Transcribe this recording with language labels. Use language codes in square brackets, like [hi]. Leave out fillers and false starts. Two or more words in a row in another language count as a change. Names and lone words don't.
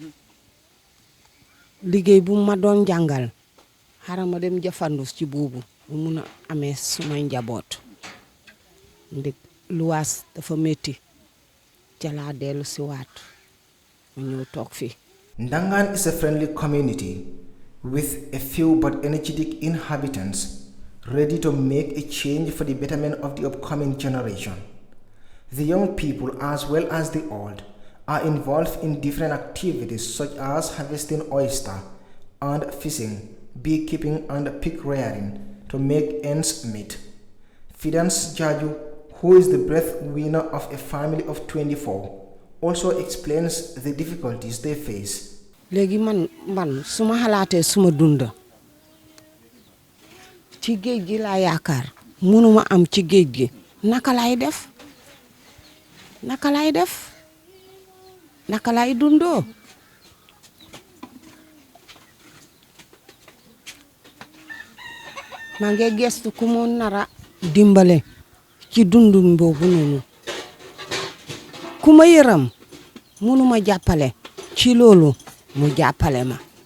[wo] liggéey bu ma doon jàngal xara ma dem jafandus ci boobu bu mun a amee suma njaboot ndik luwaas dafa metti ca laa dellu si waat ma ñëw toog fii. [en] Ndangan is a friendly community with a few but energetic inhabitants ready to make a change for the betterment of the upcoming generation. The young people as well as the old are involved in different activities such as harvesting oyster and fishing, beekeeping and pig rearing to make ends meet. Fidance Jaju, who is the breadwinner of a family of 24, also explains the difficulties they face. [wo] Léegi man suma xalaatee suma dunda ci géej gi laa yaakaar mënuma am ci géej gi naka lay def naka lay dundoo maa ngi gestu ku mu nara dimbale ci dundum boobu noonu ku ma yëram mënuma jàppale ci loolu mu jàppale ma